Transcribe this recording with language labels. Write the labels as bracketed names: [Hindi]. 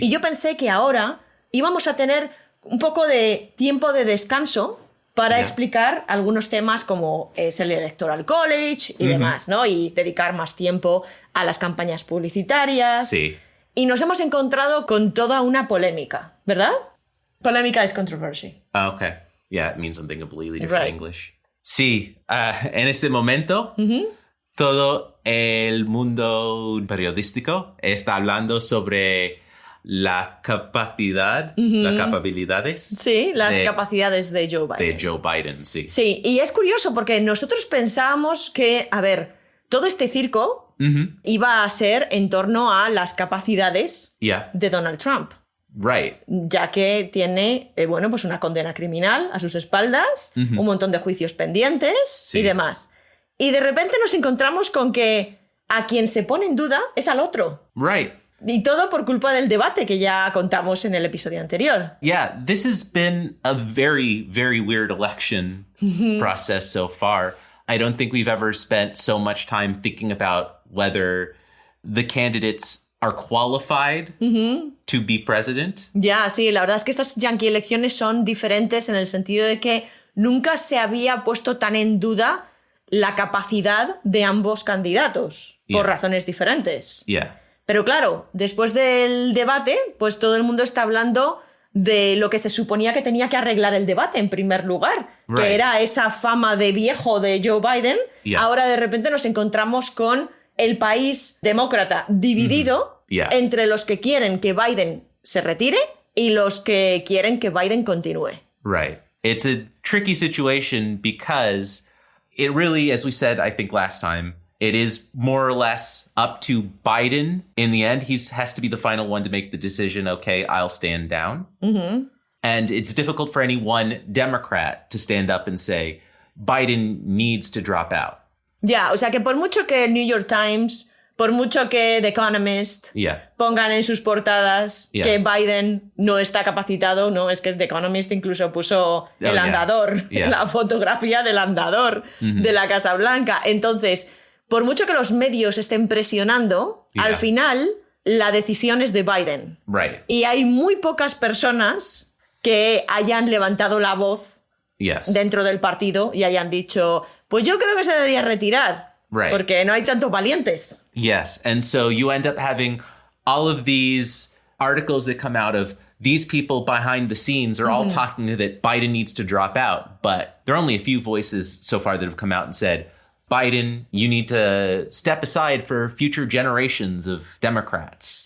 [Spanish] Y yo pensé que ahora íbamos a tener un poco de tiempo de descanso para explicar algunos temas como es el Electoral College y demás, ¿no? Y dedicar más tiempo a las campañas publicitarias. Sí. Y nos hemos encontrado con toda una polémica, ¿verdad? Polémica es controversy. Ah, ok. [English] Yeah, it means something completely different in English. [Spanish] Sí, en este momento, todo el mundo periodístico está hablando sobre la capacidad, las capacidades. Sí, las capacidades de Joe Biden. De Joe Biden, sí. Sí, y es curioso porque nosotros pensábamos que, a ver, todo este circo iba a ser en torno a las capacidades de Donald Trump. [English] Right. [Spanish] Ya que tiene, pues una condena criminal a sus espaldas, un montón de juicios pendientes y demás. Y de repente nos encontramos con que a quien se pone en duda es al otro. [English] Right. [Spanish] Y todo por culpa del debate que ya contamos en el episodio anterior. [English] Yeah, this has been a very, very weird election process so far. I don't think we've ever spent so much time thinking about whether the candidates are qualified to be president. [Spanish] Ya, sí, la verdad es que estas Yankee elecciones son diferentes en el sentido de que nunca se había puesto tan en duda la capacidad de ambos candidatos, por razones diferentes. [English] Yeah. [Spanish] Pero claro, después del debate, pues todo el mundo está hablando de lo que se suponía que tenía que arreglar el debate en primer lugar, que era esa fama de viejo de Joe Biden. Ahora de repente nos encontramos con el país demócrata dividido entre los que quieren que Biden se retire y los que quieren que Biden continúe. [English] Right. It's a tricky situation because it really, as we said, I think last time, it is more or less up to Biden. In the end, he has to be the final one to make the decision, okay, I'll stand down. And it's difficult for any one Democrat to stand up and say, Biden needs to drop out. [Spanish] Ya, o sea que por mucho que el New York Times, por mucho que The Economist pongan en sus portadas que Biden no está capacitado, no, es que The Economist incluso puso el andador, la fotografía del andador de la Casa Blanca. Entonces, por mucho que los medios estén presionando, al final la decisión es de Biden. [English] Right. [Spanish] Y hay muy pocas personas que hayan levantado la voz dentro del partido y hayan dicho, pues yo creo que se debería retirar. [English] Right. [Spanish] Porque no hay tantos valientes. [English] Yes. And so you end up having all of these articles that come out of these people behind the scenes are all talking that Biden needs to drop out. But there are only a few voices so far that have come out and said, Biden, you need to step aside for future generations of Democrats.